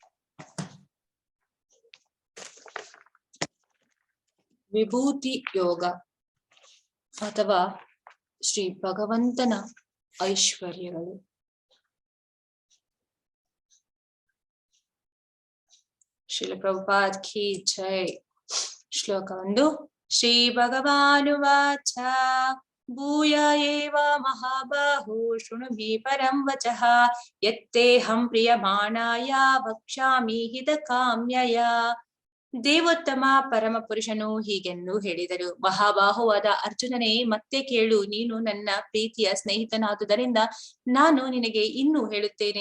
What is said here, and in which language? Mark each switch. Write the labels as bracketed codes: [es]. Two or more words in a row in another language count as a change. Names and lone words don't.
[kn] ವಿಭೂತಿ ಯೋಗ ಅಥವಾ ಶ್ರೀ ಭಗವಂತನ ಐಶ್ವರ್ಯಗಳು. [hi] श्रील प्रभुपाद की जय. [kn] ಶ್ಲೋಕ 1. [sa] ಶ್ರೀ ಭಗವಾನುವಾಚ ಭೂಯ ಏವ ಮಹಾಬಾಹೋ ಶೃಣು ಮೇ ಪರಂ ವಚಃ ಯತ್ತೇಹಂ ಪ್ರಿಯಮಾಣಾಯ ವಕ್ಷ್ಯಾಮಿ ಹಿತಕಾಮ್ಯಯ. [kn] ದೇವೋತ್ತಮ ಪರಮ ಪುರುಷನು ಹೀಗೆಂದು ಹೇಳಿದರು, ಮಹಾಬಾಹುವಾದ ಅರ್ಜುನನೇ, ಮತ್ತೆ ಕೇಳು. ನೀನು ನನ್ನ ಪ್ರೀತಿಯ ಸ್ನೇಹಿತನಾದುದರಿಂದ ನಾನು ನಿನಗೆ ಇನ್ನೂ ಹೇಳುತ್ತೇನೆ.